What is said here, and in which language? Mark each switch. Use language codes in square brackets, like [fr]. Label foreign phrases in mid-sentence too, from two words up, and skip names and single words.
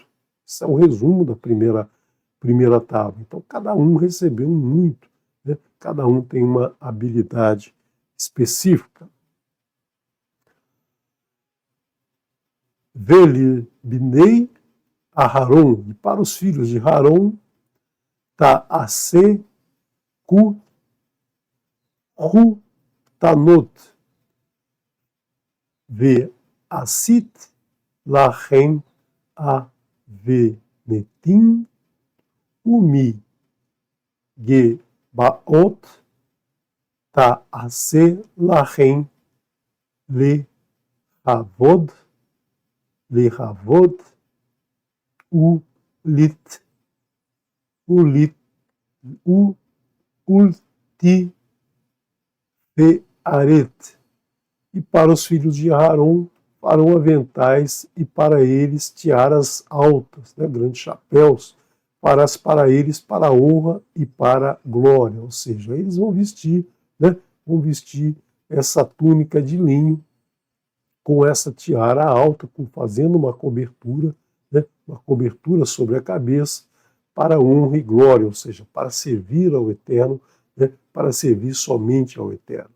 [pt] Isso é o resumo da primeira tábua. Então cada um recebeu muito, né? Cada um tem uma habilidade específica. [he] ולבני אהרן, [pt] e para os filhos de Haron, [he] תעשה כתנת ועשית להם אבנטים ומגבעות תעשה להם לכבוד ולתפארת. [pt] E para os filhos de Aharon farão aventais, e para eles tiaras altas, né, grandes chapéus, farás para eles para a honra e para a glória. Ou seja, eles vão vestir, né, essa túnica de linho com essa tiara alta, fazendo uma cobertura, né, uma cobertura sobre a cabeça, para honra e glória, ou seja, para servir ao Eterno, né, para servir somente ao Eterno.